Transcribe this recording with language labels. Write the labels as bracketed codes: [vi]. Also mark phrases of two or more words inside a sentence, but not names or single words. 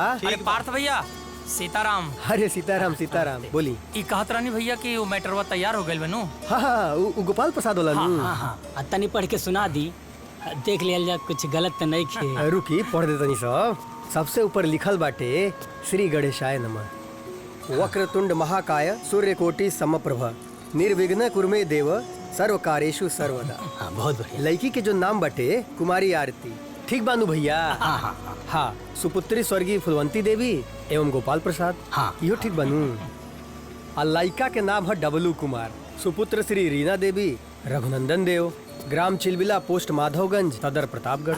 [bho] अरे पार्थ भैया, सीताराम। अरे सीताराम सीताराम, बोली। ई कहत रहनी भैया कि वो मैटरवा तैयार हो गइल बनु। हाँ, वो गोपाल प्रसाद वाला। हाँ, तनी पढ़ के सुना दी, देख लिया जा कुछ गलत तो नहीं खे। रुकी, पढ़ दे तनी सब। सबसे ऊपर लिखल बाटे, [sa] श्री गणेशाय नमः। वक्रतुंड महाकाय सूर्यकोटि समप्रभ निर्विघ्न कुर्मे देव सर्व कार्येषु सर्वदा। [bho] हाँ, बहुत बढ़िया। लड़की के जो नाम बाटे कुमारी आरती, ठीक बानू भैया? हाँ, सुपुत्री स्वर्गीय फुलवंती देवी एवं गोपाल प्रसाद। हाँ, यो ठीक बानू। और लड़का के नाम है डबलू कुमार, सुपुत्र श्री रीना देवी, रघुनंदन देव, ग्राम चिलबिला, पोस्ट माधवगंज, सदर प्रतापगढ़।